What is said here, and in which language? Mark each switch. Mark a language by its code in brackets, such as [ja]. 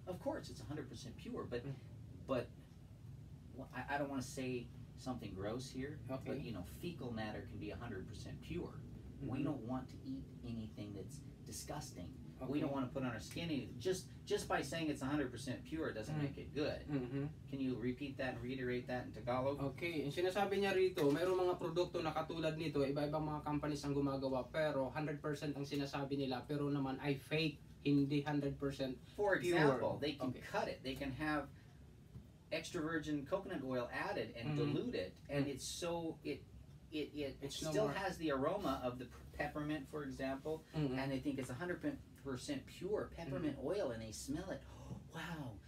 [en] Of course, it's 100% pure, but well, I don't want to say something gross here, but you know, fecal matter can be 100% pure. We don't want to eat anything that's disgusting. We don't want to put on our skin just by saying it's 100% pure doesn't make it good. Can you repeat that and reiterate that in Tagalog? [tl] Okay, yung sinasabi niya rito, mayroong mga produkto na katulad nito, iba-ibang mga companies ang gumagawa, pero 100% ang sinasabi nila, pero naman ay fake, hindi 100% [en] For example, pure. they can cut it. They can have extra virgin coconut oil added and dilute it, and it's so it still has the aroma of the peppermint, for example, and they think it's 100% pure peppermint oil, and they smell it. Oh, wow!